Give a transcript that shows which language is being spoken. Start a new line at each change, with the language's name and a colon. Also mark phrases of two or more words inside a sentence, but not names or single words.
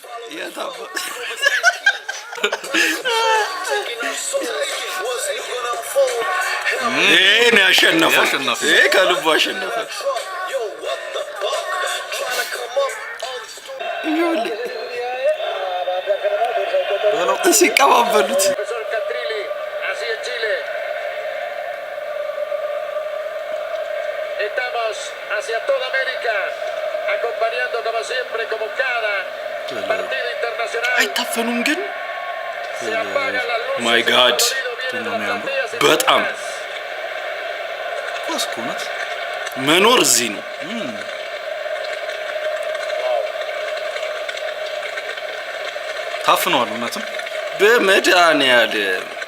Amharic: የታባ ይሄን ያሸነፈው ይሄ ከልቡ አሸነፈ ሲቀባበሉት
Spanish: hacia toda América, acompañando como siempre, como cada partido internacional.
Amharic: አይታፈኑም ግን
Spanish: Se apagan las luces.
English: my god በጣም ኮስኩነት
Amharic: መኖር እዚህ ነው ታፍነዋል እውነትም በመድኃኒዓለም